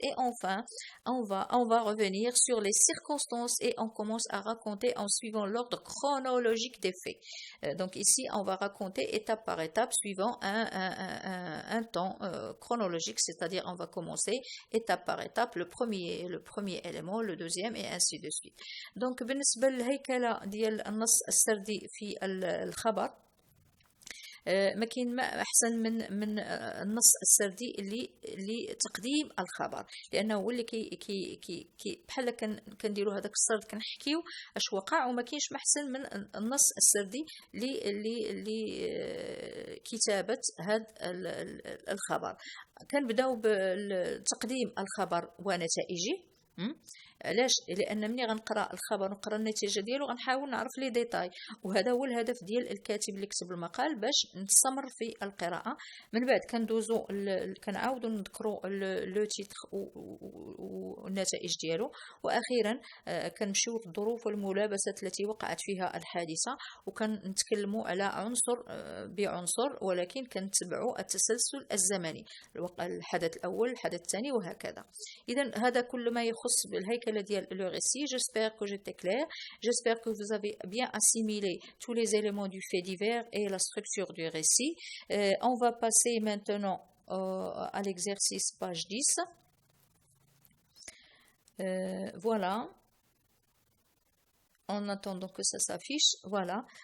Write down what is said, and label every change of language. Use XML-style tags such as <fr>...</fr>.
<fr>Et enfin, on va revenir sur les circonstances et on commence à raconter en suivant l'ordre chronologique des faits. Donc ici, on va raconter étape par étape suivant un temps chronologique, c'est-à-dire on va commencer étape par étape, le premier élément, le deuxième et ainsi de suite.</fr> <ar>Donc, بالنسبة للهيكلة ديال النص السردي في الخبر ما كاين ما احسن من النص السردي اللي تقديم الخبر، لانه هو اللي كي بحال كنديروا هذاك السرد كنحكيو اش وقع، وما كاينش ما احسن من النص السردي اللي كتابه هذا الخبر. كنبداو بتقديم الخبر ونتائجه. علاش؟ لان ملي غنقرا الخبر ونقرا النتيجه ديالو غنحاول نعرف لي ديتاي، وهذا هو الهدف ديال الكاتب اللي كتب المقال باش نستمر في القراءه. من بعد كندوزو كنعاودو نذكروا لو تيتر والنتائج ديالو، واخيرا كنمشيو للظروف والملابسات التي وقعت فيها الحادثه، وكنتكلموا على عنصر بعنصر، ولكن كنتبعوا التسلسل الزمني، الحدث الاول الحدث الثاني وهكذا. اذا هذا كل ما يخص بالهيكله ديال le récit.</ar> <fr>J'espère que j'étais clair. J'espère que vous avez bien assimilé tous les éléments du fait divers et la structure du récit. On va passer maintenant à l'exercice page 10. Voilà. En attendant que ça s'affiche, voilà.</fr>